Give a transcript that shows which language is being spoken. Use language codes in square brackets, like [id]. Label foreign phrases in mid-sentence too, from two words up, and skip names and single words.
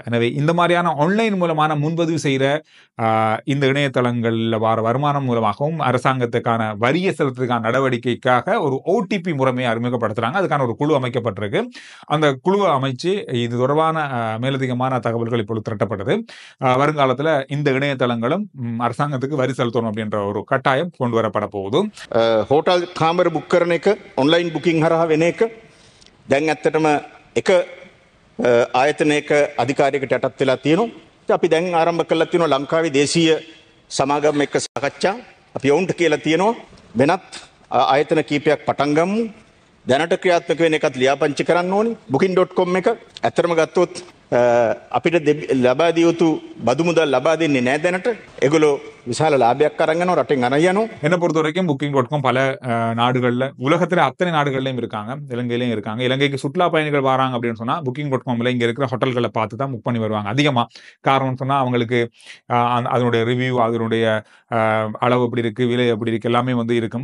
[ta] எனவே இந்த மாதிரியான ஆன்லைன் மூலமான முன்பதிவு செய்யற இந்த இணையதளங்கள்ல வர வருமானம் மூலமாகவும் அரசாங்கத்துக்கான வரியை செலுத்துறதுக்கான நடவடிக்கைக்காக ஒரு ஓடிபி முறைமையை அறிமுகப்படுத்துறாங்க. அதுக்கான ஒரு குழு அமைக்கப்பட்டிருக்கு. அந்த குழுவை அமைச்சு இது தொடர்பான மேலதிகமான தகவல்கள் இப்பொழுது திரட்டப்பட்டது. வருங்காலத்துல இந்த இணையதளங்களும் அரசாங்கத்துக்கு வரி செலுத்தணும் அப்படின்ற ஒரு கட்டாயம் கொண்டு வரப்பட போகுது. [si] හෝටල් කාමර බුක් කරන එක [en] online booking [si] හරහා වෙන එක දැන් ඇත්තටම එක ආයතනයක අධිකාරියකට යටත් වෙලා තියෙනවා. අපි දැන් ආරම්භ කළා තියෙනවා ලංකාවේ දේශීය සමාගම් එක්ක සාකච්ඡා. අපි ඔවුන්ට කියලා තියෙනවා වෙනත් ආයතන කීපයක් පටන් ගමු. දැනට ක්‍රියාත්මක වෙන එකත් ලියාපදිංචි කරන්න ඕනි. booking.com එක ඇත්තටම ගත්තොත් අපිට ලබා දිය යුතු බදු මුදල් ලබා දෙන්නේ නැහැ දැනට. ඒගොල්ලෝ විශාල ලාභයක් අරන් යනවා රටෙන් අරන් යනවා. [ta] என்னை பொறுத்த வரைக்கும் booking.com பல நாடுகள்ல உலகத்துல அத்தனை நாடுகள்லயும் இருக்காங்க, இலங்கையிலயும் இருக்காங்க. இலங்கைக்கு சுற்றுலா பயணிகள் வராங்க அப்படின்னு சொன்னா booking.comல இங்க இருக்கிற ஹோட்டல்களை பார்த்து தான் புக் பண்ணி வருவாங்க அதிகமா. காரணம் சொன்னா அவங்களுக்கு அதனுடைய ரிவ்யூ, அதனுடைய அளவு எப்படி இருக்கு, விலை எப்படி இருக்கு எல்லாமே வந்து இருக்கும்.